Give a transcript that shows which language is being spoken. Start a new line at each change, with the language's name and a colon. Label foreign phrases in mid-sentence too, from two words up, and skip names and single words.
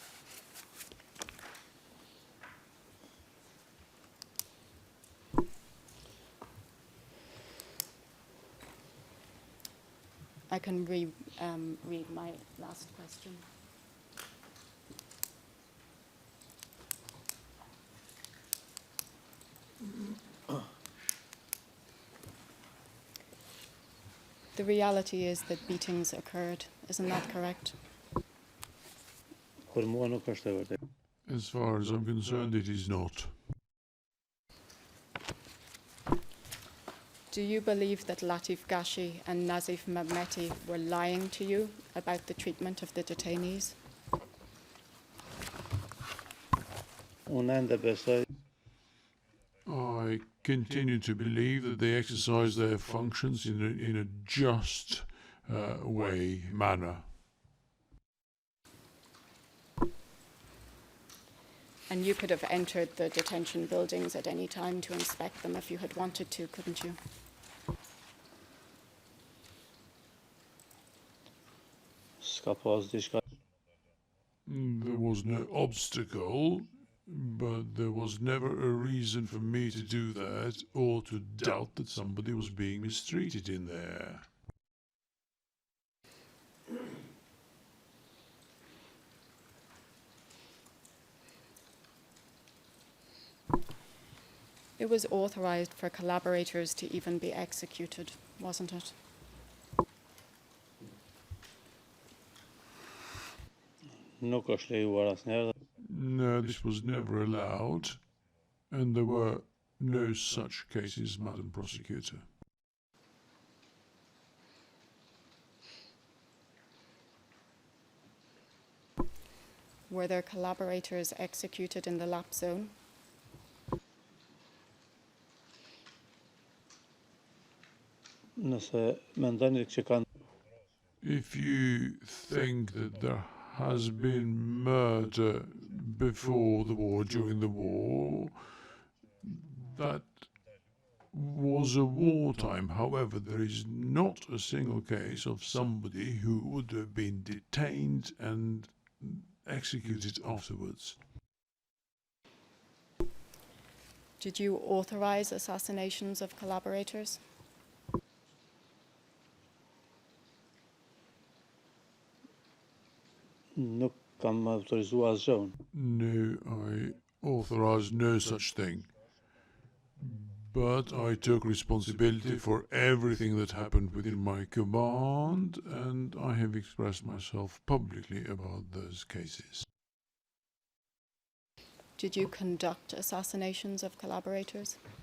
English: I can read my last question. The reality is that beatings occurred, isn't that correct?
Albanian: Për mua nuk është e vërtetë.
English: As far as I'm concerned, it is not. Do you believe that Latif Gashi and Nazif Mehmeti were lying to you about the treatment of the detainees?
Albanian: Unë ende besoj
English: I continue to believe that they exercise their functions in a just manner. And you could have entered the detention buildings at any time to inspect them if you had wanted to, couldn't you?
Albanian: s'ka pas diçka.
English: There was no obstacle, but there was never a reason for me to do that or to doubt that somebody was being mistreated in there. It was authorized for collaborators to even be executed, wasn't it?
Albanian: Nuk është lejuar asnjëherë.
English: No, this was never allowed, and there were no such cases, Madam Prosecutor. Were there collaborators executed in the lapse zone?
Albanian: Nëse mendoni që kanë
English: If you think that there has been murder before the war, during the war, that was a wartime. However, there is not a single case of somebody who would have been detained and executed afterwards. Did you authorize assassinations of collaborators?
Albanian: nuk kam autorizuar asgjë.
English: No, I authorized no such thing. But I took responsibility for everything that happened within my command, and I have expressed myself publicly about those cases. Did you conduct assassinations of collaborators?